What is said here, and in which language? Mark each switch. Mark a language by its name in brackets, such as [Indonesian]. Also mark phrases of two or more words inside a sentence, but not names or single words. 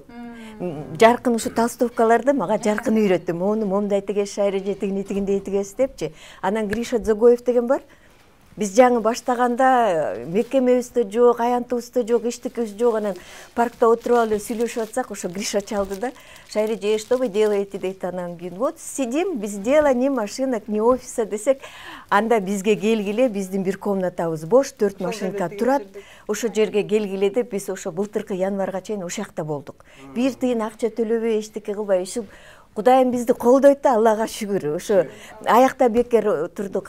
[Kyrgyz] Жаркын ушу толстовкаларды мага Жаркын үйрөттү. Мону момундай тигеш, шайры жетигин тигиндей тигеш депчи. Анан Гриша Дзогоев деген бар. Биз жаңы баштаганда мекемебизде жок, аянтыбызда жок, эчтекебиз жок. Анан паркта отуруп алып сүйлөшүп атсак, ошо Гриша чалды да. Шайрыже, [Russian] что вы делаете [Kyrgyz] дейт. Анан кийин [Russian] вот сидим, без дела, ни машинок, ни офиса [Kyrgyz] десек, анда бизге келгиле, биздин бир комнатабыз бош, 4 машинка турат. Ошо жерге келгиле деп биз ошо былтыркы январга чейин ошол жакта болдук. Бир тыйын акча төлөбөй, эчтеке кылбай, ушул Кудайым бизди колдойт да, Аллага шүгүр. Ошо аякта бекер турдук.